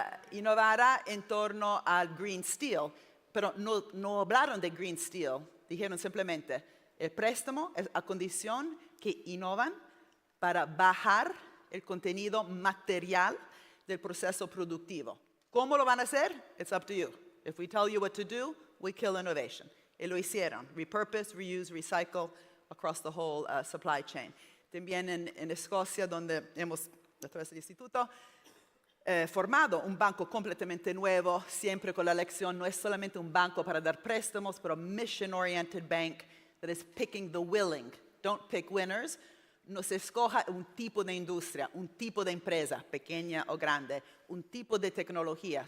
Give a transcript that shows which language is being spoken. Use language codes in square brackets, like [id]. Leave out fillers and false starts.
[es] innovara en torno al green steel, pero no hablaron de green steel, dijeron simplemente, el préstamo es a condición que innovan para bajar el contenido material del proceso productivo. ¿Cómo lo van a hacer? [en] It's up to you. If we tell you what to do, we kill innovation. [es] Y lo hicieron. [en] Repurpose, reuse, recycle across the whole supply chain. [es] También en Escocia, donde hemos, a través del instituto, formado un banco completamente nuevo, siempre con la lección, no es solamente un banco para dar préstamos, pero [en] mission-oriented bank that is picking the willing. Don't pick winners. [es] No se escoja un tipo de industria, un tipo de empresa, pequeña o grande, un tipo de tecnología.